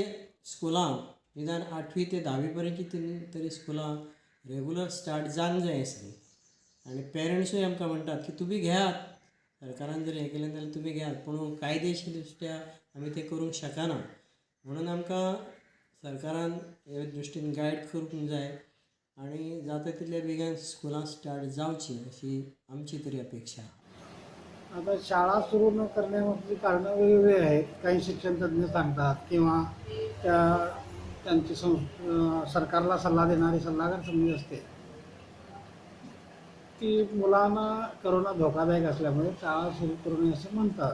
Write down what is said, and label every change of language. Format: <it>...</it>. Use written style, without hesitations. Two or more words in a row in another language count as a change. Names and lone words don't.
<kok>स्कुलां निदान 8वी ते 10वी पर्यंतची तरी स्कुलां</kok> <en>regular start</en> <kok>जावंक जाय आसली आनी पेरंट्सूय आमकां म्हणटात की तुमी घेयात सरकारान जर हें केलें जाल्यार तुमी घेयात पूण कायदेशीर दृश्ट्या आमी तें करूंक शकना म्हणून आमकां सरकारान हे दृश्टीन गायड करूंक जाय आनी जाता तितल्या बेगीन स्कुलां स्टार्ट जावची अशी आमची तरी अपेक्षा आहा.</kok> <mr>आता शाळा सुरू न करण्यामागची कारणं वेगवेगळी आहेत. काही शिक्षण तज्ज्ञ सांगतात किंवा त्यांची सरकारला सल्ला देणारी सल्लागार समिती असते की मुलांना करोना धोकादायक असल्यामुळे शाळा सुरू करू नये असं म्हणतात.</mr>